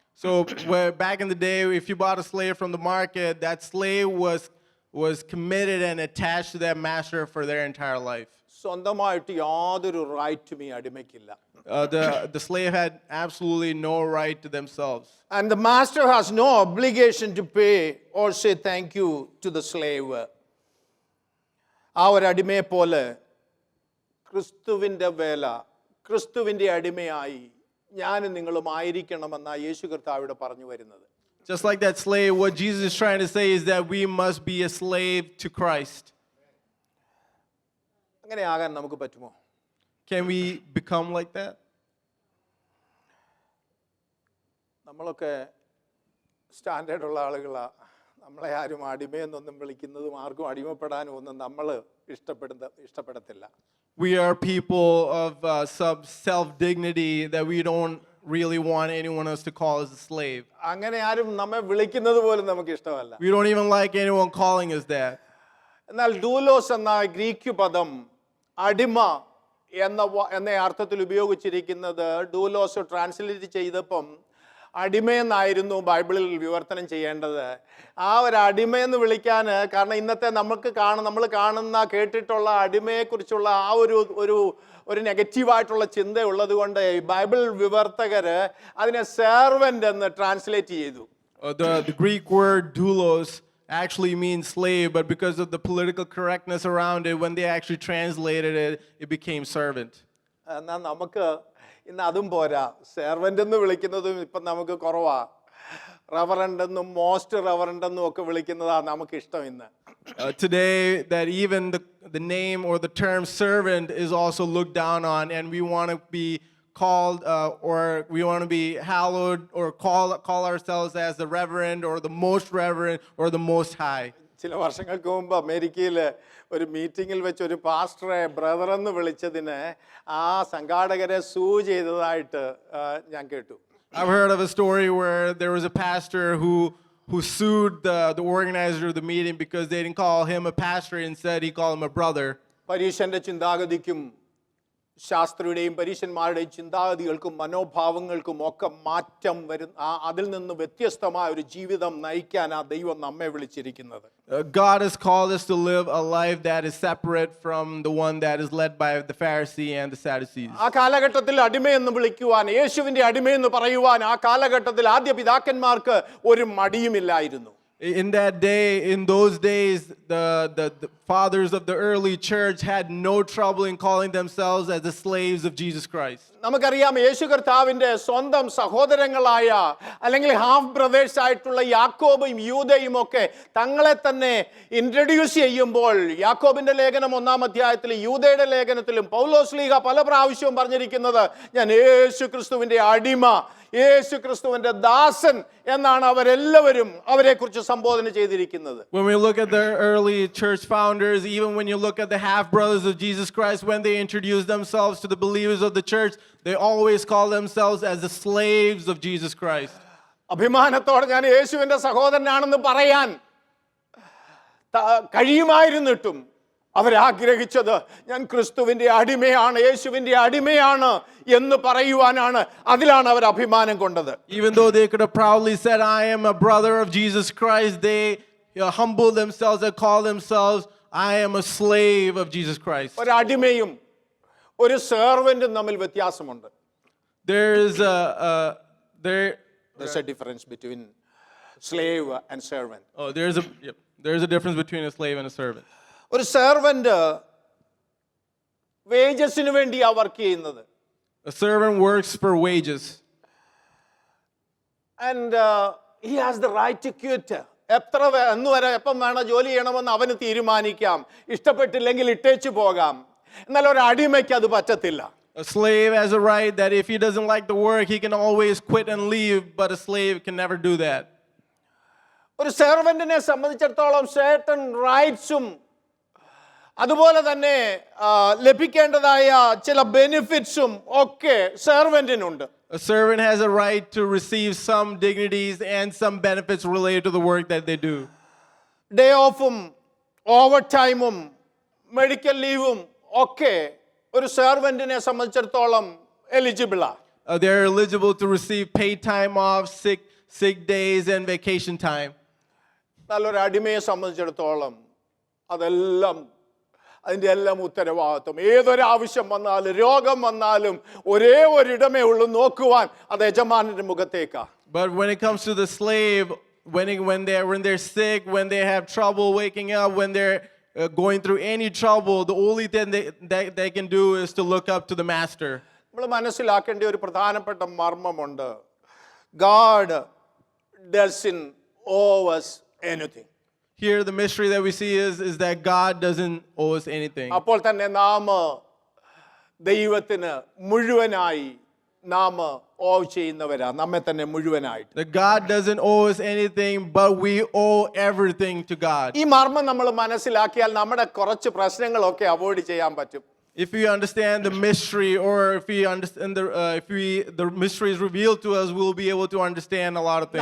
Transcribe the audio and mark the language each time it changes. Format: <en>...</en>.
<en>So back in the day, if you bought a slave from the market, that slave was committed and attached to that master for their entire life.</en> <ml>സ്വന്തമായിട്ട് യാതൊരു റൈറ്റും ഈ അടിമയ്ക്കില്ല.</ml> <en>The slave had absolutely no right to themselves. And the master has no obligation to pay or say thank you to the slave.</en> <ml>ആ ഒരു അടിമയെ പോലെ ക്രിസ്തുവിൻ്റെ വേല, ക്രിസ്തുവിൻ്റെ അടിമയായി ഞാനും നിങ്ങളും ആയിരിക്കണമെന്നാണ് യേശു കർത്താവ് പറഞ്ഞു വരുന്നത്.</ml> <en>Just like that slave, what Jesus is trying to say is that we must be a slave to Christ.</en> <ml>അങ്ങനെ ആകാൻ നമുക്ക് പറ്റുമോ?</ml> <en>Can we become like that?</en> <ml>നമ്മളൊക്കെ സ്റ്റാൻഡേർഡ് ഉള്ള ആളുകളാണ്. നമ്മളെ ആരും അടിമയെന്നൊന്നും വിളിക്കുന്നതും ആർക്കും അടിമപ്പെടാനും ഒന്നും നമ്മൾ ഇഷ്ടപ്പെടത്തില്ല.</ml> <en>We are people of some self-dignity that we don't really want anyone else to call us a slave.</en> <ml>അങ്ങനെ ആരും നമ്മെ വിളിക്കുന്നത് പോലും നമുക്ക് ഇഷ്ടമല്ല.</ml> <en>We don't even like anyone calling us that.</en> <ml>എന്നാൽ ഡൂലോസ് എന്ന ഗ്രീക്ക് പദം അടിമ എന്ന അർത്ഥത്തിൽ ഉപയോഗിച്ചിരിക്കുന്നത് ഡൂലോസ് ട്രാൻസ്ലേറ്റ് ചെയ്തപ്പം അടിമയെന്നായിരുന്നു ബൈബിളിൽ വിവർത്തനം ചെയ്യേണ്ടത്. ആ ഒരു അടിമയെന്ന് വിളിക്കാൻ കാരണം ഇന്നത്തെ നമ്മൾ കാണുന്ന കേട്ടിട്ടുള്ള അടിമയെക്കുറിച്ചുള്ള ആ ഒരു നെഗറ്റീവായിട്ടുള്ള ചിന്ത ഉള്ളത് കൊണ്ട് ബൈബിൾ വിവർത്തകർ അതിനെ സെർവൻ്റ് എന്ന് ട്രാൻസ്ലേറ്റ് ചെയ്തു.</ml> <en>The Greek word doulos actually means slave, but because of the political correctness around it, when they actually translated it, it became servant.</en> <ml>എന്നാൽ നമുക്ക് ഇന്ന് അതും പോരാ. സെർവൻ്റ് എന്ന് വിളിക്കുന്നതും ഇപ്പം നമുക്ക് കുറവാ. റവറൻഡ് എന്നും മോസ്റ്റ് റവറൻഡ് എന്നും ഒക്കെ വിളിക്കുന്നതാണ് നമുക്ക് ഇഷ്ടം ഇന്ന്.</ml> <en>Today, that even the name or the term servant is also looked down on, and we want to be called or we want to be hallowed or call ourselves as the reverend or the most reverend or the most high.</en> <ml>ചില വർഷങ്ങൾക്ക് മുമ്പ് അമേരിക്കയിൽ ഒരു മീറ്റിങ്ങിൽ വെച്ച് ഒരു പാസ്റ്ററെ brother എന്ന് വിളിച്ചതിന് ആ സംഘാടകരെ സൂ ചെയ്തതായിട്ട് ഞാൻ കേട്ടു.</ml> <en>I've heard of a story where there was a pastor who sued the organizer of the meeting because they didn't call him a pastor, instead he called him a brother.</en> <ml>പരീശന്റെ ചിന്താഗതിക്കും ശാസ്ത്രിയുടെയും പരീശന്മാരുടെയും ചിന്താഗതികൾക്കും മനോഭാവങ്ങൾക്കും ഒക്കെ മാറ്റം അതിൽ നിന്ന് വ്യത്യസ്തമായ ഒരു ജീവിതം നയിക്കാൻ ആ ദൈവം നമ്മെ വിളിച്ചിരിക്കുന്നത്.</ml> <en>God has called us to live a life that is separate from the one that is led by the Pharisee and the Sadducees.</en> <ml>ആ കാലഘട്ടത്തിൽ അടിമയെന്ന് വിളിക്കുവാൻ, യേശുവിന്റെ അടിമയെന്ന് പറയുവാൻ ആ കാലഘട്ടത്തിൽ ആദ്യ പിതാക്കന്മാർക്ക് ഒരു മടിയുമില്ലായിരുന്നു.</ml> <en>In that day, in those days, the fathers of the early church had no trouble in calling themselves as the slaves of Jesus Christ.</en> <ml>നമുക്കറിയാം, യേശു കർത്താവിന്റെ സ്വന്തം സഹോദരങ്ങളായ അല്ലെങ്കിൽ ഹാഫ് ബ്രദേഴ്സ് ആയിട്ടുള്ള യാക്കോബും യൂദയും ഒക്കെ തങ്ങളെ തന്നെ ഇൻട്രൊഡ്യൂസ് ചെയ്യുമ്പോൾ, യാക്കോബിന്റെ ലേഖനം 1-ാം അധ്യായത്തിലും യൂദയുടെ ലേഖനത്തിലും പൗലോസ് ലീഗ പല പ്രാവശ്യവും പറഞ്ഞിരിക്കുന്നത്, ഞാൻ യേശു ക്രിസ്തുവിന്റെ അടിമ, യേശു ക്രിസ്തുവിന്റെ ദാസൻ എന്നാണ് അവരെല്ലാവരും അവരെക്കുറിച്ച് സംബോധന ചെയ്തിരിക്കുന്നത്.</ml> <en>When we look at the early church founders, even when you look at the half brothers of Jesus Christ, when they introduce themselves to the believers of the church, they always call themselves as the slaves of Jesus Christ.</en> <ml>അഭിമാനത്തോടെ ഞാൻ യേശുവിന്റെ സഹോദരനാണെന്ന് പറയാൻ കഴിയുമായിരുന്നിട്ടും അവരാഗ്രഹിച്ചത് ഞാൻ ക്രിസ്തുവിന്റെ അടിമയാണ്, യേശുവിന്റെ അടിമയാണ് എന്ന് പറയുവാനാണ്. അതിലാണ് അവർ അഭിമാനം കൊണ്ടത്.</ml> <en>Even though they could have proudly said, I am a brother of Jesus Christ, they humble themselves and call themselves, I am a slave of Jesus Christ.</en> <ml>ഒരു അടിമയും ഒരു സെർവന്റും തമ്മിൽ വ്യത്യാസമുണ്ട്.</ml> <en>There's a difference between slave and servant. Oh, there's a difference between a slave and a servant.</en> <ml>ഒരു servant വേജസിന് വേണ്ടിയാ work ചെയ്യുന്നത്.</ml> <en>A servant works for wages. And he has the right to quit.</en> <ml>എപ്പം വേണം ജോലി ചെയ്യണമെന്ന് അവന് തീരുമാനിക്കാം. ഇഷ്ടപ്പെട്ടില്ലെങ്കിൽ ഇട്ടേച്ചു പോകാം. എന്നാൽ ഒരു അടിമയ്ക്ക് അത് പറ്റത്തില്ല.</ml> <en>A slave has a right that if he doesn't like the work, he can always quit and leave, but a slave can never do that.</en> <ml>ഒരു സെർവന്റിനെ സംബന്ധിച്ചിടത്തോളം certain റൈറ്റ്സും അതുപോലെ തന്നെ ലഭിക്കേണ്ടതായ ചില ബെനിഫിറ്റ്സും ഒക്കെ സെർവന്റിനുണ്ട്.</ml> <en>A servant has a right to receive some dignities and some benefits related to the work that they do.</en> <ml>Day ഓഫും over ടൈമും medical ലീവും ഒക്കെ ഒരു സെർവന്റിനെ സംബന്ധിച്ചിടത്തോളം എലിജിബിളാ.</ml> <en>They're eligible to receive paid time off, sick days and vacation time.</en> <ml>നല്ലൊരു അടിമയെ സംബന്ധിച്ചിടത്തോളം അതെല്ലാം അതിൻ്റെ എല്ലാം ഉത്തരവാദിത്വം. ഏതൊരാവശ്യം വന്നാലും രോഗം വന്നാലും ഒരേ ഒരിടമേ ഉള്ളൂ നോക്കുവാൻ, അത് യജമാനന്റെ മുഖത്തേക്കാ.</ml> <en>But when it comes to the slave, when they're sick, when they have trouble waking up, when they're going through any trouble, the only thing they can do is to look up to the master.</en> <ml>നമ്മൾ മനസ്സിലാക്കേണ്ട ഒരു പ്രധാനപ്പെട്ട മർമ്മമുണ്ട്.</ml> <en>God doesn't owe us anything. Here the mystery that we see is that God doesn't owe us anything.</en> <ml>അപ്പോൾ തന്നെ നാം ദൈവത്തിന് മുഴുവനായി നാം ഓവ് ചെയ്യുന്നവരാ, നമ്മെ തന്നെ മുഴുവനായിട്ട്.</ml> <en>That God doesn't owe us anything, but we owe everything to God.</en> <ml>ഈ മർമ്മം നമ്മൾ മനസ്സിലാക്കിയാൽ നമ്മുടെ കുറച്ച് പ്രശ്നങ്ങളൊക്കെ അവോയ്ഡ് ചെയ്യാൻ പറ്റും.</ml> <en>If we understand the mystery, or if we understand the mystery is revealed to us, we'll be able to understand a lot of things.</en>